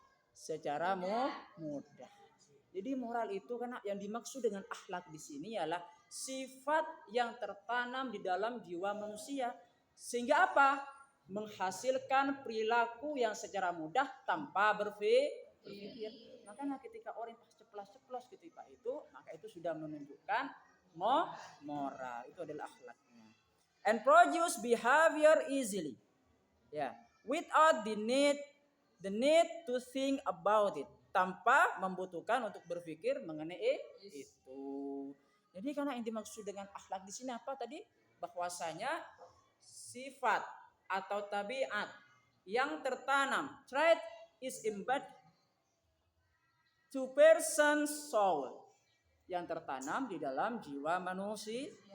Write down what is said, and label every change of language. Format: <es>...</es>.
<id>Secara mudah. Jadi moral itu karena yang dimaksud dengan akhlak di sini ialah sifat yang tertanam di dalam jiwa manusia sehingga apa? Menghasilkan perilaku yang secara mudah tanpa berpikir. Makanya ketika orang ceplas ketika itu, maka itu sudah menunjukkan moral. Itu adalah akhlaknya.</id> <en>And produce behavior easily. Ya, without the need to think about it.</en> <id>Tanpa membutuhkan untuk berpikir mengenai itu. Jadi karena yang dimaksud dengan akhlak di sini apa tadi? Bahwasanya sifat atau tabiat yang tertanam,</id> <en>trait is embedded to person's soul,</en> <id>yang tertanam di dalam jiwa manusia.</id>